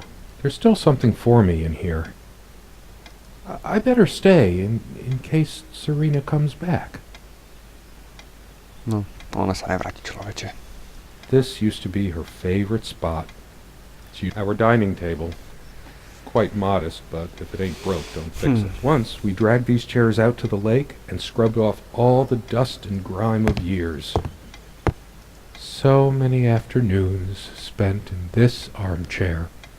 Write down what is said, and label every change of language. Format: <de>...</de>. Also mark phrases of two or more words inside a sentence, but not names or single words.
<en>There's still something for me in here. I better stay in case Serena comes back.</en> <sk>No, ona sa nevráti, človeče.</sk> <en>This used to be her favorite spot. Our dining table. Quite modest, but if it ain't broke, don't fix it. Once, we dragged these chairs out to the lake and scrubbed off all the dust and grime of years. So many afternoons spent in this armchair.</en>